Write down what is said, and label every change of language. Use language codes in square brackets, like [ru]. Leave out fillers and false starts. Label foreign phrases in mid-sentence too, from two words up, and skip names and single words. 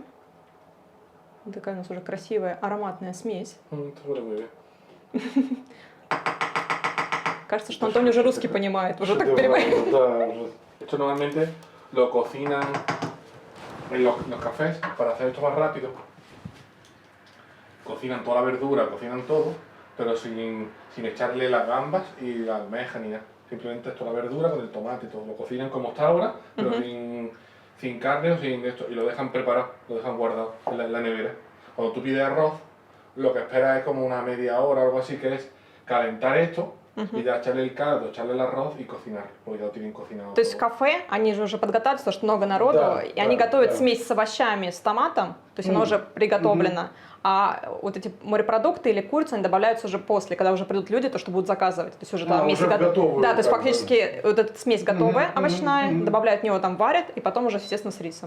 [ru] Вот такая у нас уже красивая ароматная смесь. [es] Te huele muy bien. [ru] Кажется, что Антоний уже русский понимает. Уже так Шедеврально, переводит. да, уже. [es] Esto normalmente lo cocinan en los cafés para hacer esto más rápido. Cocinan toda la verdura, cocinan todo, pero sin echarle las gambas y la almeja ni nada. Simplemente esto, la verdura con el tomate y todo. Lo cocinan como está ahora, pero sin carne o sin esto. Y lo dejan preparado, lo dejan guardado en la nevera. Cuando tú pides arroz, lo que esperas es como una media hora o algo así, que es calentar esto y ya echarle el caldo, echarle el arroz y cocinar, porque ya lo tienen cocinado. [ru] То есть в [es] todo. [ru] кафе, они же уже подготавливаются, потому что много народу, Да, и они да, готовят да. смесь с овощами, с томатом, то есть она уже приготовлена. А вот эти морепродукты или курица, они добавляются уже после, когда уже придут люди, то, что будут заказывать. То есть уже там уже готов- готовую, Да, то есть как бы. фактически вот эта смесь готовая, овощная, добавляют в него там варят, и потом уже, естественно, с рисом.